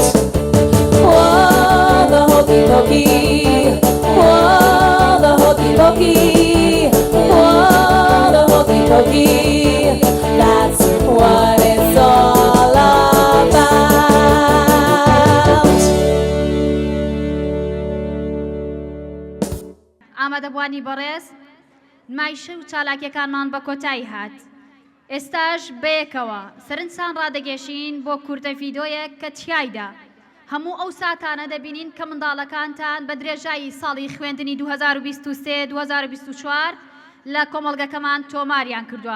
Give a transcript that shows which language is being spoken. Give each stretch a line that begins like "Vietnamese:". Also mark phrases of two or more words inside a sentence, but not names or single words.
English: Whoa, the hokey pokey. Whoa, the hokey pokey. Whoa, the hokey pokey. That's what it's all about.
Central Kurdish: ئامادەبوانی بەڕێز نمایشە و چالاکیەکانمان بە کۆتایی هات. ئێستاش بەیەکەوە سەرنجتان ڕادەگەشین بۆ کورتە ڤیدۆیەک کە تیایدا هەموو ئەو ساتانە دەبینین کە منداڵەکانتان بە درێژایی ساڵی خوێندنی 2023-2024 لە کۆمەڵگەکەمان تۆماریان کردووە.